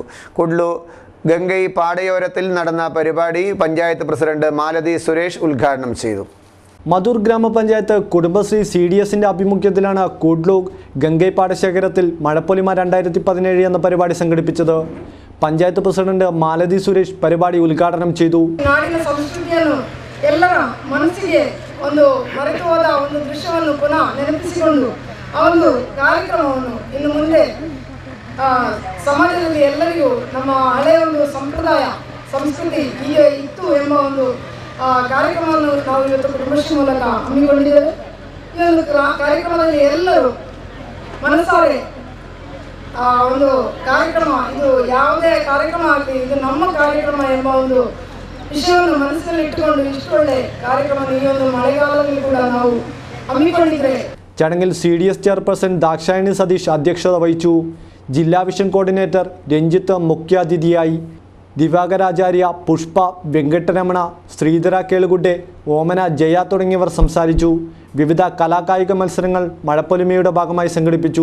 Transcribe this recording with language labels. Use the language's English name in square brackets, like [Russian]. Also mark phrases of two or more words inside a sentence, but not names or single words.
[Malayalam] കുഡ്ലു ഗംഗൈ പാടയോരത്തിൽ നടന്ന പരിപാടി പഞ്ചായത്ത് പ്രസിഡന്റ് മാലതി സുരേഷ് ഉദ്ഘാടനം ചെയ്തു. മധൂർ ഗ്രാമപഞ്ചായത്ത് കുടുംബശ്രീ CDSന്റെ ആഭിമുഖ്യത്തിലാണ് കുഡ്ലു ഗംഗൈ പാടശേഖരത്തിൽ മഴപ്പൊലിമ 2017 എന്ന പരിപാടി സംഘടിപ്പിച്ചത്. പഞ്ചായത്ത് പ്രസിഡന്റ് മാലതി സുരേഷ് പരിപാടി ഉദ്ഘാടനം ചെയ്തു. [Kannada] ನಾಡಿನ ಸಂಸ್ಕೃತಿಯನ್ನು ಎಲ್ಲರ ಮನಸ್ಸಿಗೆ ಒಂದು ಮರೆತು ಹೋದ ಒಂದು ದೃಶ್ಯವನ್ನು ಪುನಃ ನೆನಪಿಸಿಕೊಂಡು ಆ ಒಂದು ಕಾರ್ಯಕ್ರಮವನ್ನು ಇನ್ನು ಮುಂದೆ ಸಮಾಜದಲ್ಲಿ ಎಲ್ಲರಿಗೂ ನಮ್ಮ ಹಳೆಯ ಒಂದು ಸಂಪ್ರದಾಯ ಸಂಸ್ಕೃತಿ ಹೀಗೆ ಇತ್ತು ಎಂಬ ಒಂದು ಕಾರ್ಯಕ್ರಮವನ್ನು ನಾವು ಇವತ್ತು ಕುಟುಂಬಶ್ರೀ ಮೂಲಕ ಹಮ್ಮಿಕೊಂಡಿದ್ದೇವೆ. ಈ ಒಂದು ಕಾರ್ಯಕ್ರಮದಲ್ಲಿ ಎಲ್ಲರೂ ಮನಸಾರೆ ಒಂದು ಕಾರ್ಯಕ್ರಮ, ಇದು ಯಾವುದೇ ಕಾರ್ಯಕ್ರಮ ಆಗಲಿ ಇದು ನಮ್ಮ ಕಾರ್ಯಕ್ರಮ ಎಂಬ ಒಂದು ವಿಷಯವನ್ನು ಮನಸ್ಸಿನಲ್ಲಿ ಇಟ್ಟುಕೊಂಡು ಇಷ್ಟು ಒಳ್ಳೆ ಕಾರ್ಯಕ್ರಮ ಈ ಒಂದು ಮಳೆಗಾಲದಲ್ಲಿ ಕೂಡ ನಾವು ಹಮ್ಮಿಕೊಂಡಿದ್ದೇವೆ. [Malayalam] ചടങ്ങിൽ CDS ചെയർപേഴ്സൺ ദാക്ഷായണി സതീഷ് അധ്യക്ഷത വഹിച്ചു. ജില്ലാ വിഷൻ കോർഡിനേറ്റർ രഞ്ജിത്ത് മുഖ്യാതിഥിയായി. ദിവാകരാചാര്യ, പുഷ്പ, വെങ്കട്ടരമണ, ശ്രീധര കേളുകുട്ടെ, ഓമന, ജയ തുടങ്ങിയവർ സംസാരിച്ചു. വിവിധ കലാകായിക മത്സരങ്ങൾ മഴപ്പൊലിമയുടെ ഭാഗമായി സംഘടിപ്പിച്ചു.